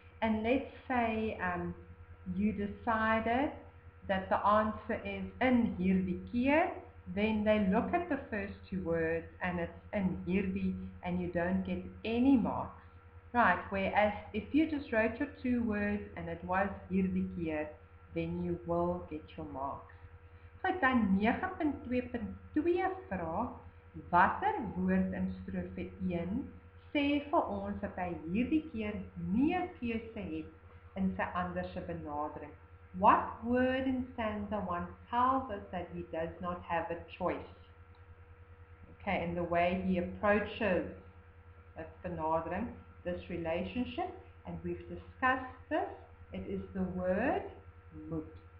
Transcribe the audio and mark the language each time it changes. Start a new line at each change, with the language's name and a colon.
English: And let's say you decided that the answer is in hierdie keer, then they look at the first two words and it's in hierdie and you don't get any marks. Right, whereas if you just wrote your two words and it was hierdie keer, then you will get your marks.
Afrikaans: Goed, dan 9.2.2 vraag, watter woord in strofe 1 sê vir ons dat hy hierdie keer nie 'n keuse het in sy anderse benadering?
English: What word in stanza 1 tells us that he does not have a choice? Okay, in the way he approaches this benadering, this relationship, and we've discussed this, it is the word moet.